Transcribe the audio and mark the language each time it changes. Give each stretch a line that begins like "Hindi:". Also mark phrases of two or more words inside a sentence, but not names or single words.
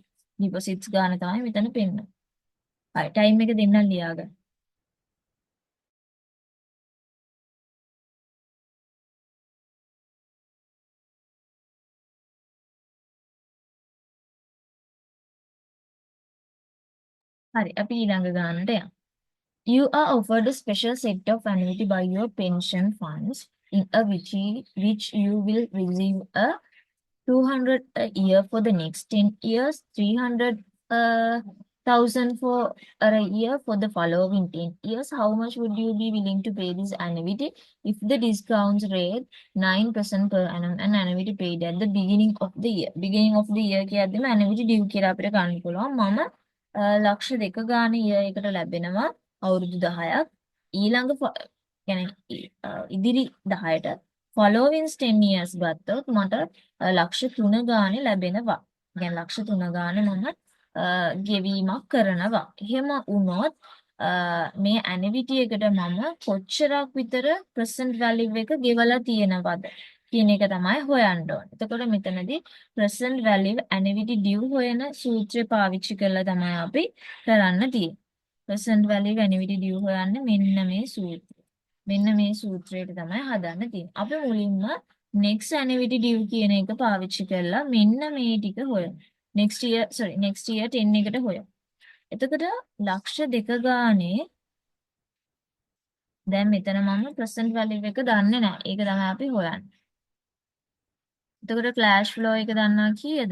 Sinhala: ඩිපොසිට්ස් ගාන තමයි මෙතන පෙන්නන්නේ. හරි ටයිම් එක දෙන්නම් ලියාගන්න. හරි අපි ඊළඟ ගානට යමු.
English: You are offered a special set of annuity by your pension funds in a which you will receive a 200 a year for the next 10 years, 300,000 for a year for the following 10 years. How much would you be willing to pay this annuity if the discount rate 9% per annum and annuity paid at the beginning of the year? Beginning of the year
Sinhala: කියද්දිම
English: annuity due
Sinhala: කියලා අපිට ගන්න පුළුවන්. මම ලක්ෂ 2 ගාන year එකට ලැබෙනවා අවුරුදු 10ක්. ඊළඟ ඉදිරි 10ට
English: following 10 years
Sinhala: ගත්තොත් මට ලක්ෂ 3 ගානේ ලැබෙනවා. يعني ලක්ෂ 3 ගානේ මම ගෙවීමක් කරනවා. එහෙම වුණොත් මේ ඇනිවිටි එකට මම කොච්චරක් විතර
English: present value
Sinhala: එක ගෙවලා තියෙනවද කියන එක තමයි හොයන්න ඕනේ. එතකොට මෙතනදී
English: present value annuity due
Sinhala: හොයන සූත්‍රය පාවිච්චි කරලා තමයි අපි කරන්න තියෙන්නේ.
English: present value annuity due
Sinhala: හොයන්නේ මෙන්න මේ සූත්‍රය. මෙන්න මේ සූත්‍රයට තමයි හදන්න තියෙන්නේ. අපි මුලින්ම
English: next annuity due
Sinhala: කියන එක පාවිච්චි කරලා මෙන්න මේ ටික හොයමු.
English: next year
Sinhala: 10 එකට හොයමු. එතකොට ලක්ෂ 2 ගානේ දැන් මෙතන මම
English: present value
Sinhala: එක දන්නේ නැහැ. ඒක තමයි අපි හොයන්නේ. එතකොට
English: cash flow
Sinhala: එක දන්නවා කීයද?